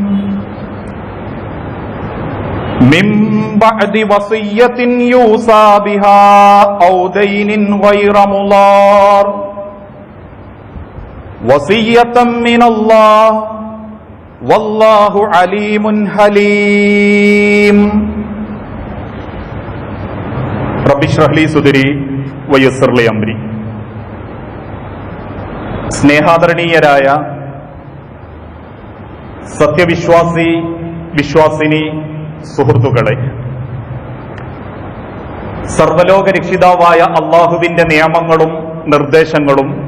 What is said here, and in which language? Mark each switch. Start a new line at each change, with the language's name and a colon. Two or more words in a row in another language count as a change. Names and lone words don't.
Arabic: من بعد وصية يوصى بها أو دين غير مضار وصية من الله والله عليم حليم. رب اشرح لي صدري ويسر لي أمري.
Malayalam: സ്നേഹാദരണീയരായ സത്യവിശ്വാസി വിശ്വാസിനി സുഹൃത്തുക്കളെ, സർവലോക രക്ഷിതാവായ അള്ളാഹുവിന്റെ നിയമങ്ങളും നിർദ്ദേശങ്ങളും